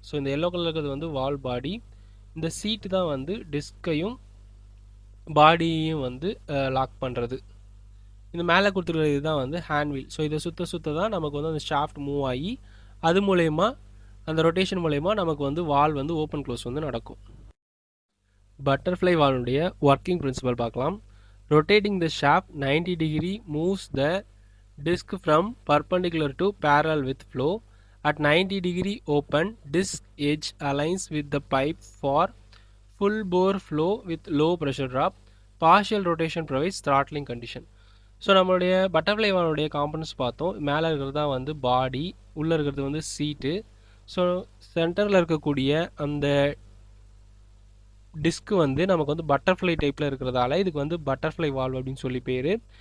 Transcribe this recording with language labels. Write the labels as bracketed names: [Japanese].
[Tamil] So இந்த yellow colour இருக்கிறது வந்து வால்வ் பாடி. இந்த சீட்டு தான் வந்து டிஸ்கையும் பாடியையும் வந்து லாக் பண்ணுறது. இந்த மேலே கொடுத்துருக்கிறது இதுதான் வந்து ஹேண்ட்வீல். ஸோ இதை சுற்ற தான் நமக்கு வந்து அந்த ஷாஃப்ட் மூவ் ஆகி அது மூலயமா அந்த ரொட்டேஷன் மூலயமா நமக்கு வந்து வால்வ் வந்து ஓப்பன் க்ளோஸ் வந்து நடக்கும். பட்டர்ஃப்ளை வால்வுடைய ஒர்க்கிங் பிரின்சிபல் பார்க்கலாம். [English] rotating the shaft 90 degree moves the disc from perpendicular to parallel with flow. At 90 degree open, disc edge aligns with the pipe for full bore flow with low pressure drop. Partial rotation provides throttling condition. [Tamil] So நம்மளுடைய butterfly வால்வுடைய components பார்த்தோம். மேலே இருக்கிறது தான் வந்து பாடி, உள்ளே இருக்கிறது வந்து சீட்டு. So சென்டரில் இருக்கக்கூடிய அந்த டிஸ்க் வந்து நமக்கு வந்து பட்டர்ஃப்ளை டைப்பில் இருக்கிறதால இதுக்கு வந்து பட்டர்ஃப்ளை வால்வ் அப்படின்னு சொல்லி பேர்.